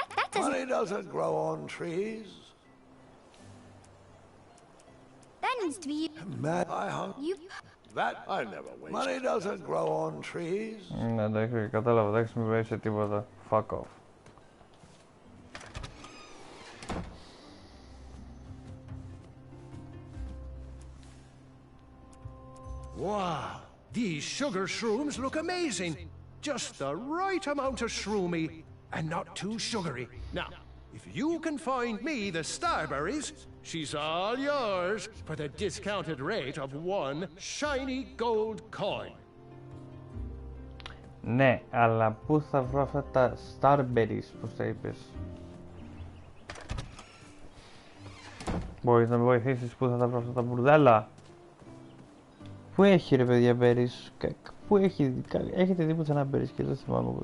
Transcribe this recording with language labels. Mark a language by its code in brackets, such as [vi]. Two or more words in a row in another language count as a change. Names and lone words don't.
[en] That doesn't... Money doesn't grow on trees. That needs to be... You... That I never waste. Money doesn't grow on trees. [el] Ναι, εντάξει, κατάλαβα, δεν χρησιμοποιήσει τίποτα. [en] Fuck off. Wow, these sugar shrooms look amazing. Just the right amount of shroomy and not too sugary. Now, if you can find me the starberries, she's all yours for the discounted rate of 1 shiny gold coin. [el] Ναι, αλλά πού θα βρω αυτά τα starberries, πώς τα είπες? Μπορείς να με βοηθήσεις πού θα τα βρω αυτά τα μπουρδέλα? Πού έχει ρε παιδιά berries? Πού έχει, έχετε δει πουθενά berries και δεν θυμάμαι εγώ.